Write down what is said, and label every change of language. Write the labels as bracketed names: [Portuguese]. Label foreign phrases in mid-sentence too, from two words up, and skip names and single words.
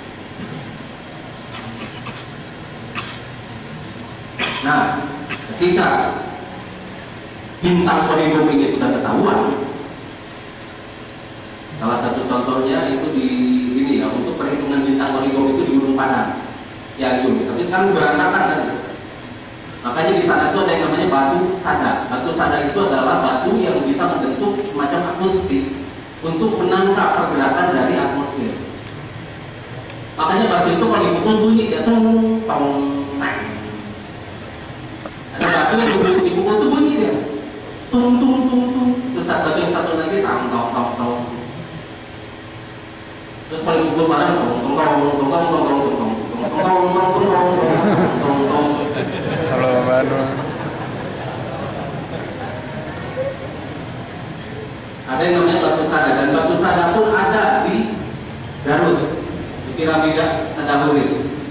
[Indonesian] Nah, ketika bintang Orion ini sudah ketahuan, salah satu contohnya itu di ini ya, untuk perhitungan bintang Orion itu di Gunung Padang, Cianjur. Tapi sekarang berantakan kan? Makanya di sana itu ada yang namanya batu sada. Batu sada itu adalah batu yang bisa membentuk semacam akustik untuk menangkap pergerakan dari atmosfer. Makanya batu itu kalau dipukul bunyi dia tong tong tang. Ada batu yang dipukul itu bunyi dia tung tung tung tung. Terus batu yang satu lagi tang tong tong tong. Terus kalau dipukul bareng tong tong tong tong tong tong tong tong tong tong tong. Kalau baru ada yang namanya batu sada, dan batu sada pun ada di Garut, di piramida Tadahuri.